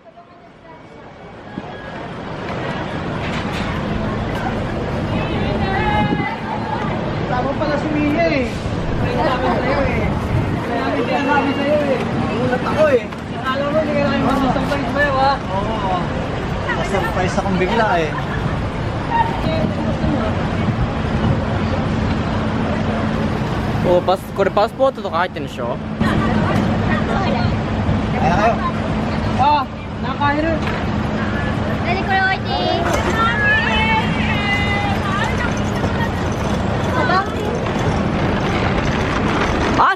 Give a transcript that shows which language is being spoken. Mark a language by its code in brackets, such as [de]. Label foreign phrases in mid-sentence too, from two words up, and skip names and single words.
[tl] Tama pala si Mia eh. Kaya namin sa'yo eh. Kaya namin sa'yo eh. Nagulat ako eh. Alam mo, hindi ka namin masusurprise ba yun, ha? Oo. Surprise akong bigla eh. [ja] これパスポートとか入ってるんでしょ [tl] Kaya kayo. Ah, nakahiro. Dali ko lang ito. Ah!